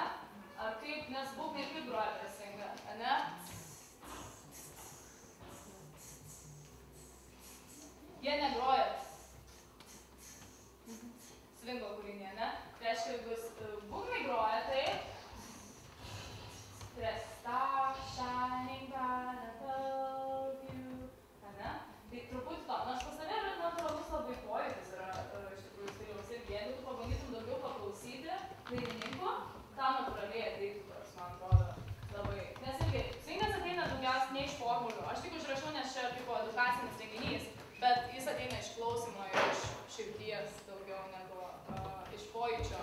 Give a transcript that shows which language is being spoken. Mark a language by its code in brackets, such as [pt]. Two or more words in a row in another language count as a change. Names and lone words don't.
[lt] Ar kaip, nes būgnai kaip groja per svingą, ane? Jie negroja svingo kūrinį, ne? Tai reiškia, jeigu būgnai groja, tai [en] Star shining bright above you, [lt] ane? Tai truputį to, nors pas save yra natūralus labai pojūtis yra iš tikrųjų stiliaus ir jeigu tu pabandytum daugiau paklausyti dainininkų, tau natūraliai ateitų, man atrodo, labai. Nes irgi, svingas ateina daugiausiai ne iš formulių. Aš tik užrašiau, nes čia tipo edukacinis renginys, bet jis ateina iš klausimo ir iš širdies daugiau negu iš pojūčio.